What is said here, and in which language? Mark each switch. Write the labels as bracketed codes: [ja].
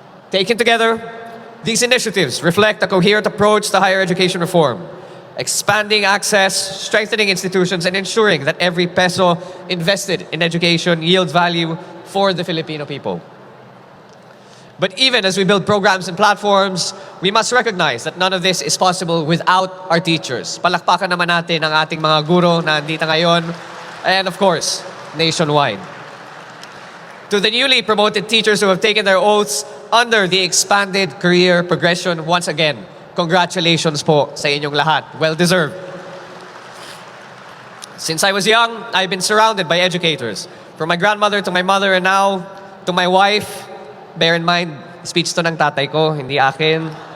[en] Taken together, these initiatives reflect a coherent approach to higher education reform, expanding access, strengthening institutions, and ensuring that every peso invested in education yields value for the Filipino people. But even as we build programs and platforms, we must recognize that none of this is possible without our teachers. [tl] Palakpakan naman natin ang ating mga guro na andito ngayon, [en] and of course, nationwide. To the newly promoted teachers who have taken their oaths under the expanded career progression, once again, [tl] congratulations po sa inyong lahat. [en] Well-deserved. Since I was young, I've been surrounded by educators From my grandmother to my mother and now to my wife. Bear in mind, [tl] speech to ng tatay ko, hindi akin.